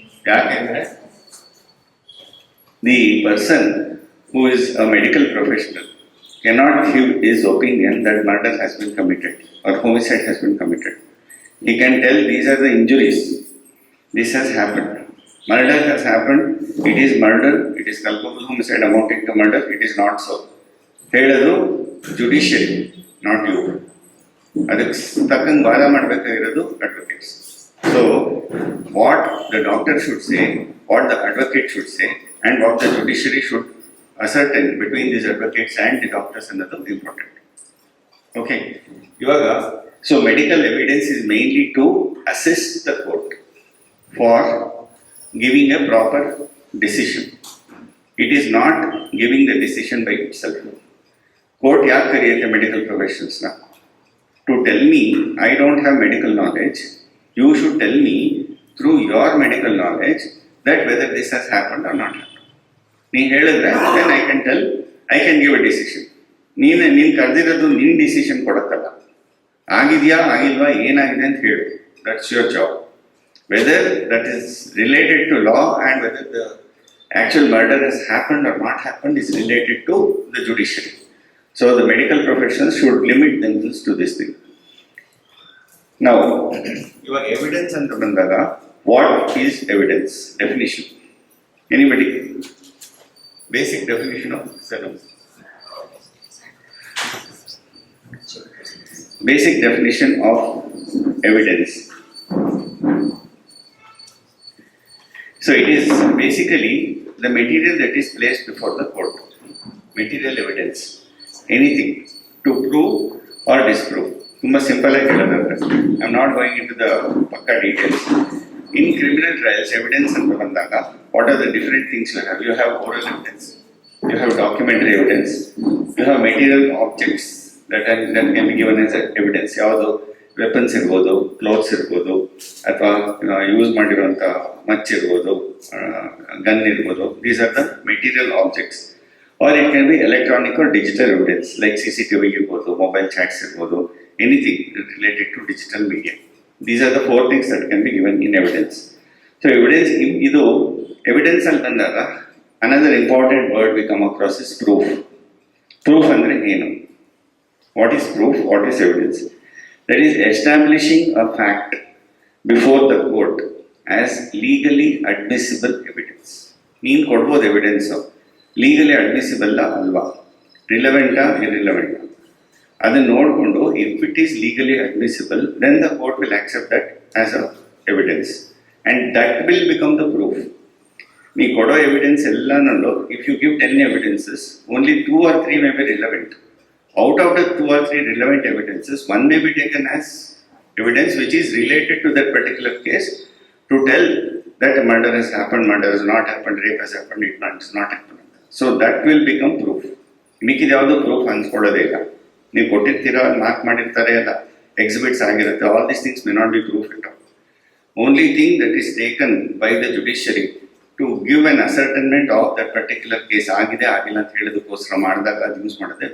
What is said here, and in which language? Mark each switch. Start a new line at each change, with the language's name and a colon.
Kannada: ಯಾಕೆಂದ್ರೆ
English: The person who is a medical professional cannot give his opinion that murder has been committed or homicide has been committed. He can tell these are the injuries, this has happened, murder has happened, it is murder, it is culpable homicide amounting to murder, it is not so.
Kannada: ಹೇಳೋದು judiciary,
English: Not you.
Kannada: ಅದಕ್ಕೆ ತಕ್ಕಂಗೆ ವಾದ ಮಾಡಬೇಕಾಗಿರೋದು
English: Advocates. So what the doctor should say, what the advocate should say, and what the judiciary should ascertain between these advocates and the doctors
Kannada: ಅನ್ನೋದು
English: Important. Okay, ಇವಾಗ so medical evidence is mainly to assist the court for giving a proper decision. It is not giving the decision by itself. Court
Kannada: ಯಾಕೆ ಕರೆಯುತ್ತೆ
English: Medical ಪ್ರೊಫೆಷನಲ್ಸ್ನ? To tell me I don't have medical knowledge, you should tell me through your medical knowledge that whether this has happened or not happen.
Kannada: ನೀನು ಹೇಳಿದ್ರೆ
English: Then I can tell, I can give a decision.
Kannada: ನೀನು ಕರೆದಿರೋದು ನಿನ್ನ decision ಕೊಡತ್ತಲ್ಲ, ಆಗಿದೆಯಾ ಆಗಿಲ್ವಾ ಏನಾಗಿದೆ ಅಂತ ಹೇಳು.
English: That's your job. Whether that is related to law and whether the actual murder has happened or not happened is related to the judiciary. So the medical professionals should limit themselves to this thing. Now, your evidence and bandaga, what is evidence? Definition. Anybody? Basic definition of evidence. Basic definition of evidence. So it is basically the material that is placed before the court. Material evidence. Anything to prove or disprove. Tumba simple
Kannada: ಆಗಿ ಹೇಳೋದಾದ್ರೆ,
English: I am not going into the pakka details. In criminal trials, evidence
Kannada: ಅಂತ ಬಂದಾಗ,
English: what are the different things you have? You have oral evidence. You have documentary evidence. You have material objects that can be given as evidence.
Kannada: ಯಾವುದು weapons ಇರ್ಬೋದು, clothes ಇರ್ಬೋದು, ಅಥವಾ use ಮಾಡಿರುವಂಥ much ಇರ್ಬೋದು, gun ಇರ್ಬೋದು.
English: These are the material objects. Or it can be electronic or digital evidence like CCTV
Kannada: ಇರ್ಬೋದು,
English: Mobile chats ಇರ್ಬೋದು, anything related to digital media. These are the 4 things that can be given in evidence. So evidence,
Kannada: ಇದು evidence ಅಲ್ಲಿ ಬಂದಾಗ
English: Another important word we come across is proof.
Kannada: Proof ಅಂದರೆ ಏನು?
English: What is proof? What is evidence? That is establishing a fact before the court as legally admissible evidence.
Kannada: ನೀನು ಕೊಡ್ಬೋದು
English: evidence, legally admissible ಅಲ್ವಾ, ರಿಲೆವೆಂಟಾ ಇರ್ರಿಲೆವೆಂಟಾ,
Kannada: ಅದನ್ನು ನೋಡಿಕೊಂಡು
English: If it is legally admissible then the court will accept that as a evidence and that will become the proof.
Kannada: ನೀ ಕೊಡೋ
English: evidence
Kannada: ಎಲ್ಲನಲ್ಲೂ
English: If you give 10 evidences, only 2 or 3 may be relevant. Out of the 2 or 3 relevant evidences, one may be taken as evidence which is related to that particular case to tell that a murder has happened, murder has not happened, rape has happened, it has not happened. So that will become proof.
Kannada: ಮಿಕ್ಕಿದ ಯಾವುದು proof ಅನ್ಸ್ಕೊಳ್ಳೋದೇ ಇಲ್ಲ. ನೀವು ಕೊಟ್ಟಿರ್ತೀರಾ, mark ಮಾಡಿರ್ತಾರೆ, ಅಲ್ಲ exhibits ಆಗಿರುತ್ತೆ.
English: All these things may not be proof at all. Only thing that is taken by the judiciary to give an ascertainment of that particular case
Kannada: ಆಗಿದೆ ಆಗಿಲ್ಲ ಅಂತ ಹೇಳೋದಕ್ಕೋಸ್ಕರ ಮಾಡಿದಾಗ ಅದು ಯೂಸ್ ಮಾಡುತ್ತೆ.